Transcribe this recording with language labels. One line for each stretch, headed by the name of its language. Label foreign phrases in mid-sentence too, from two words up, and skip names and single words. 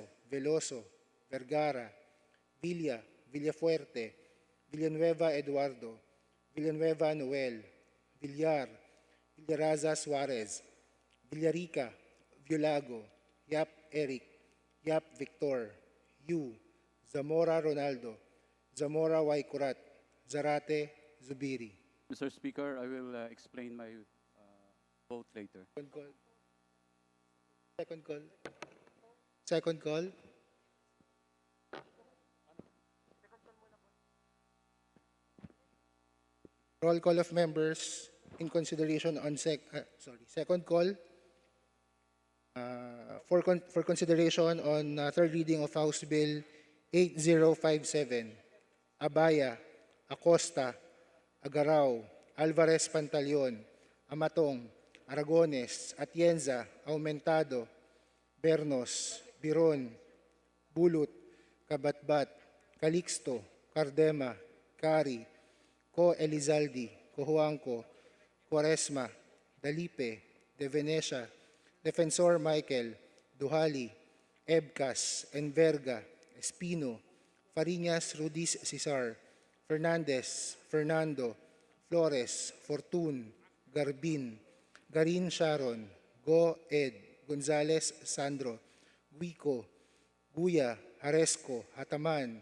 English: Veloso, Vergara, Villa, Villafuerte, Villanueva Eduardo, Villanueva Noel, Villar, Villaraza Suarez, Villarica, Violago, Yap Eric, Yap Victor, Yu, Zamora Ronaldo, Zamora Waikurat, Zarate Zubiri. Mr. Speaker, I will explain my vote later. Second call. Second call. Second call. Roll call of members in consideration on second call for consideration on third reading of House Bill 8057. Abaya, Acosta, Agaraw, Alvarez Pantaleon, Amatong, Aragones, Atienza, Aumentado, Bernos, Biron, Bulut, Kabatbat, Calixto, Cardema, Cari, Co Elizaldi, Cojuangco, Quaresma, Dalipe, De Venecia, Defensor Michael, Duhali, Ebcas, Enverga, Espino, Fariñas Rudis Cesar, Fernandez, Fernando, Flores, Fortun, Garbin, Garin Sharon, Go Ed, Gonzales Sandro, Guico, Guya, Haresco, Hataman,